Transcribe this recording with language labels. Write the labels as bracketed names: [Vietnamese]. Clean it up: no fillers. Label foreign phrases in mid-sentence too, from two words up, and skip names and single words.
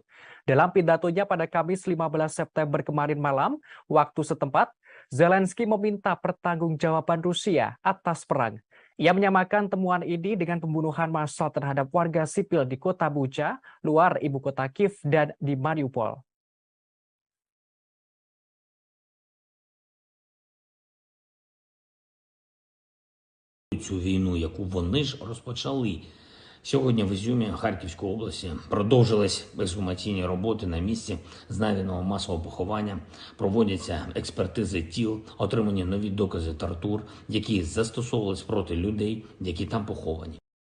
[Indonesian] Dalam pidatonya pada Kamis 15 September kemarin malam, waktu setempat, Zelensky meminta pertanggungjawaban Rusia atas perang. Ia menyamakan temuan ini dengan pembunuhan massal terhadap warga sipil di kota Bucha, luar ibu kota Kiev, dan di Mariupol. [Ukrainian] Цю війну, яку вони ж розпочали. Сьогодні в Ізюмі Харківської області продовжились ексгумаційні роботи на місці знайденого масового поховання, проводяться експертизи тіл, отримані нові докази тортур, які застосовувались проти людей, які там поховані.